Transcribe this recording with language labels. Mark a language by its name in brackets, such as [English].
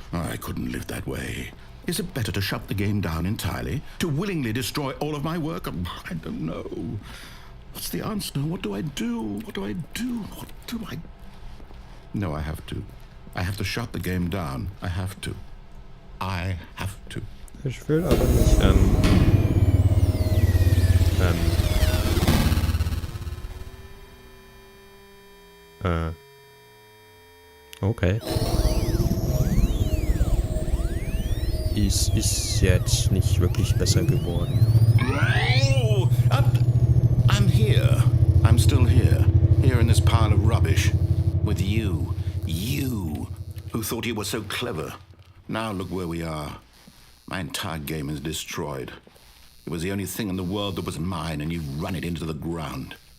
[English] I couldn't live that way. Is it better to shut the game down entirely? To willingly destroy all of my work? I don't know. What's the answer? What do I do? What do I do? What do I... No, I have to. I have to shut the game down. I have to. I have to. [German] Ich will aber nicht, okay. Ist jetzt nicht wirklich besser geworden. [English] Oh, I'm here. I'm still here. Here in this pile of rubbish. With you. You. Who thought you were so clever. Now look where we are. My entire game is destroyed. It was the only thing in the world that was mine, and you run it into the ground.